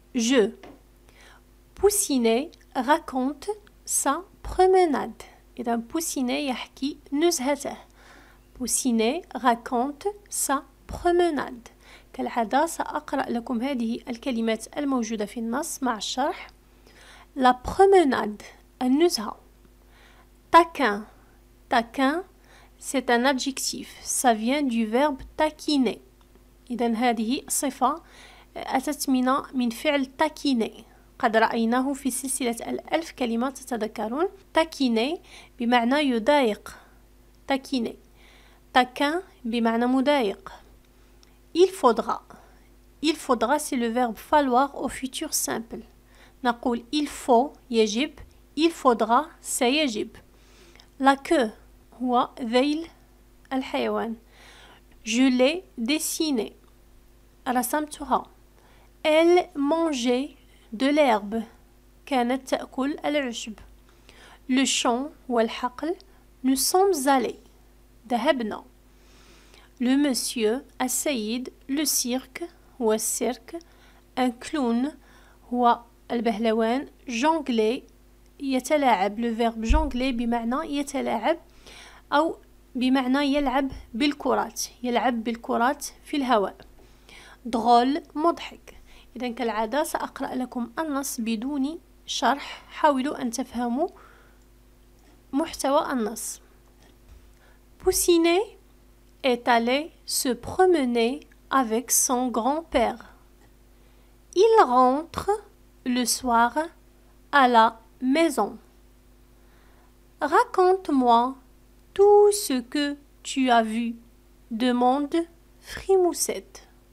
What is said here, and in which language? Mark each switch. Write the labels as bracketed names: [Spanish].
[French] Je Poussinet raconte sa promenade. [Arabic] إذا بوسيني يحكي نزهته. [French] Poussinet raconte sa promenade. [Arabic] كالعادة سأقرأ لكم هذه الكلمات الموجودة في النص مع الشرح. [French] La promenade [Arabic] النزهة. [French] Taquin. Taquin c'est un adjectif. Ça vient du verbe taquiner. [Arabic] إذن هذه صفة أتت من فعل taquiner. قد رأيناه في سلسلة الألف كلمة تتذكرون. taquiner بمعنى يضايق. [French] taquiner. [Arabic] Taquin بمعنى مضايق. [French] Il faudra. Il faudra c'est le verbe falloir au futur simple. [Arabic] نقول [French] il faut [Arabic] يجب. [French] Il faudra [Arabic] سيجب. [French] La queue [Arabic] هو ذيل الحيوان. [French] Je l'ai dessiné. [Arabic] رسمتها. [French] Elle mangeait de l'herbe. [Arabic] كانت تأكل العشب. [French] Le champ [Arabic] هو الحقل. [French] Nous sommes allés. [Arabic] ذهبنا. [French] Le monsieur [Arabic] السيد. [French] Le cirque [Arabic] هو السيرك. [French] Un clown [Arabic] هو البهلوان. [French] Jongler [Arabic] يتلاعب. [French] Le verbe jongler [Arabic] بمعنى يتلاعب أو بمعنى يلعب بالكرات. يلعب بالكرات في الهواء. drôle مضحك. إذن كالعادة سأقرأ لكم النص بدون شرح. حاولوا أن تفهموا محتوى النص. [French] Poussinet est allé se promener avec son grand-père. Il rentre le soir à la maison. Raconte-moi tout ce que tu as vu, demande Frimoussette.